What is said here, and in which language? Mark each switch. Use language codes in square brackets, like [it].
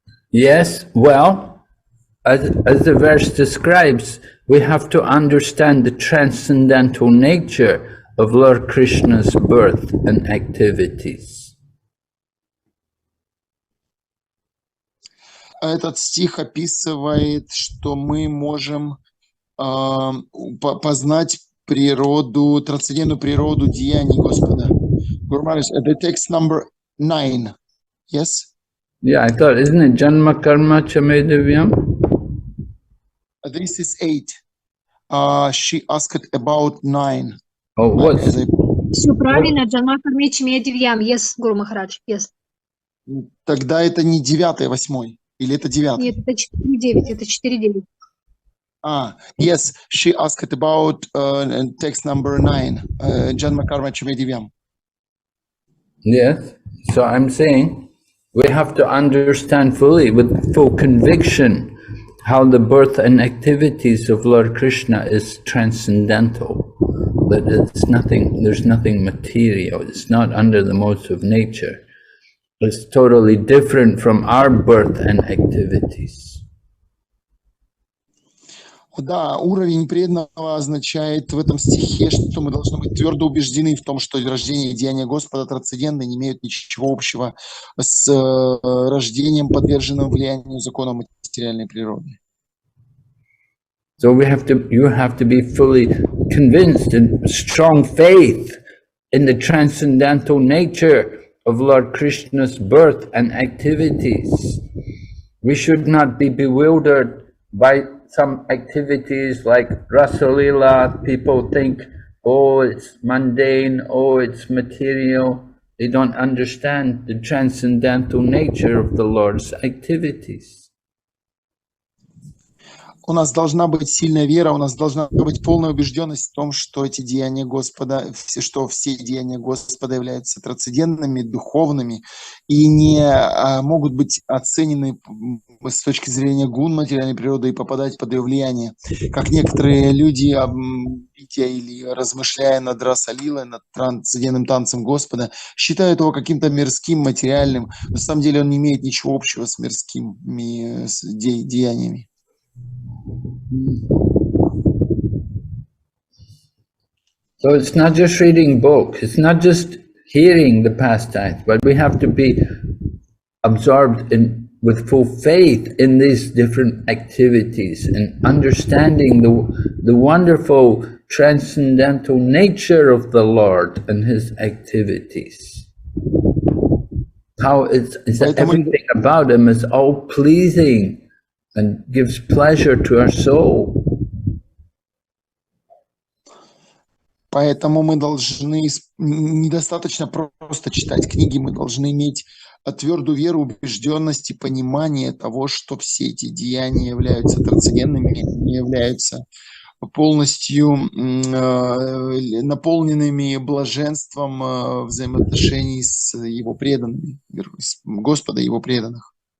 [en] Yes, well, as the verse describes, we have to understand the transcendental nature of Lord Krishna's birth and activities. [ru] Этот стих описывает, что мы можем познать природу, трансцендентную природу деяний Господа. [en] Guru Maharaj, the text number 9, yes? Yeah, I thought, isn't it Janma Karma Chamedavyam? This is 8. She asked about 9. Oh, what's [ru] Все правильно, Джанмакарми Чмедивьям. [en] Yes, Гуру Махарадж, yes. [ru] Тогда это не 9, 8, или это 9? Нет, это 4.9, это 4.9. [en] Yes, she asked about text number 9, Janmakarma Chimedivyam. yes? So I'm saying we have to understand fully, with full conviction, how the birth and activities of Lord Krishna is transcendental. That it's nothing, there's nothing material. It's not under the modes of nature. It's totally different from our birth and activities. [ru] Да, уровень преданного означает в этом стихе, что мы должны быть твердо убеждены в том, что рождение и деяния Господа трансцендентны, не имеют ничего общего с рождением, подверженным влиянию закона материальной природы. [en] So you have to be fully convinced and strong faith in the transcendental nature of Lord Krishna's birth and activities. We should not be bewildered by some activities like Rasalila. People think, oh, it's mundane, oh, it's material. They don't understand the transcendental nature of the Lord's activities. [ru] У нас должна быть сильная вера, у нас должна быть полная убежденность в том, что эти деяния Господа, что все деяния Господа являются трансцендентными, духовными и не могут быть оценены с точки зрения гун материальной природы и попадать под ее влияние. Как некоторые люди, видя или размышляя над Расалилой, над трансцендентным танцем Господа, считают его каким-то мирским, материальным. На самом деле он не имеет ничего общего с мирскими деяниями. [en] So it's not just reading books, it's not just hearing the pastimes, but we have to be absorbed with full faith in these different activities and understanding the wonderful transcendental nature of the Lord and His activities. How it's everything about Him is all pleasing and gives pleasure to our soul. [ru] Поэтому мы должны, недостаточно просто читать книги, мы должны иметь твердую веру, убежденность и понимание того, что все эти деяния являются трансцендентными, не являются полностью наполненными блаженством взаимоотношений с Его преданными, с Господа и Его преданных.